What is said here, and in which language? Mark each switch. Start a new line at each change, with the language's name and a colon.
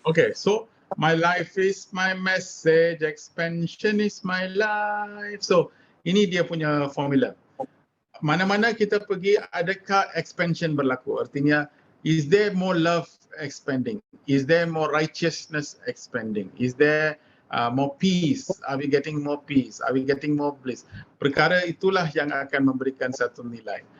English: Okay, so my life is my message, expansion is my life. So
Malay: ini dia punya formula. Mana-mana kita pergi, adakah expansion berlaku? Artinya,
English: is there more love expanding? Is there more righteousness expanding? Is there more peace? Are we getting more peace? Are we getting more bliss?
Malay: Perkara itulah yang akan memberikan satu nilai.